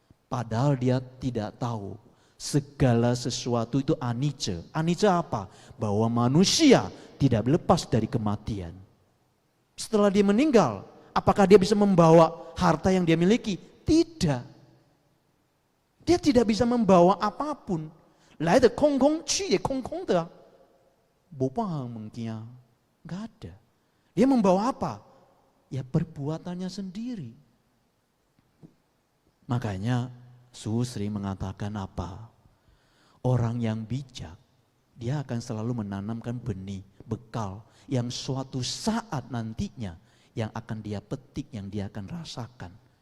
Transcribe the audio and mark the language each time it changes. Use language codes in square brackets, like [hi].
[id] Padahal dia tidak tahu segala sesuatu itu anicca. Anicca apa? Bahwa manusia tidak lepas dari kematian. Setelah dia meninggal, apakah dia bisa membawa harta yang dia miliki? Tidak. Dia tidak bisa membawa apapun. [zh] 来的空空，去也空空的啊， [id] nggak ada. Dia membawa apa? Ya perbuatannya sendiri. Makanya Susri mengatakan apa? Orang yang bijak, dia akan selalu menanamkan benih, bekal yang suatu saat nantinya yang akan dia petik, yang dia akan rasakan.